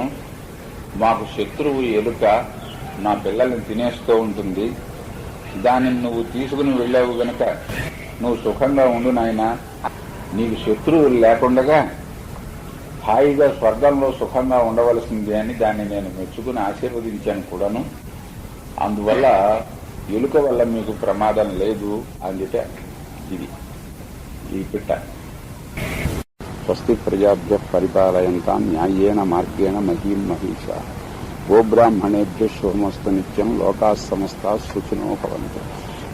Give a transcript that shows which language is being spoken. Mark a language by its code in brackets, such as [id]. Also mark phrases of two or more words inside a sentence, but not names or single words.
[te] మాకు శత్రువు ఎలుక నా పిల్లల్ని తినేస్తూ ఉంటుంది, దానిని నువ్వు తీసుకుని వెళ్ళావు గనక నువ్వు సుఖంగా ఉండు నాయన, నీకు శత్రువులు లేకుండా హాయిగా స్వర్గంలో సుఖంగా ఉండవలసింది అని దాన్ని నేను మెచ్చుకుని ఆశీర్వదించాను కూడాను. అందువల్ల ఎలుక వల్ల మీకు ప్రమాదం లేదు అందుకే ఇది ఈ పిట్ట. [sa] స్వస్తి ప్రజాభ్య పరిపాలయంతాం న్యాయేన మార్గేణ మహీం మహిషా గోబ్రాహ్మణేభ్య శుభమస్తు నిత్యం లోకాః సమస్తాః సుఖినో భవంతు.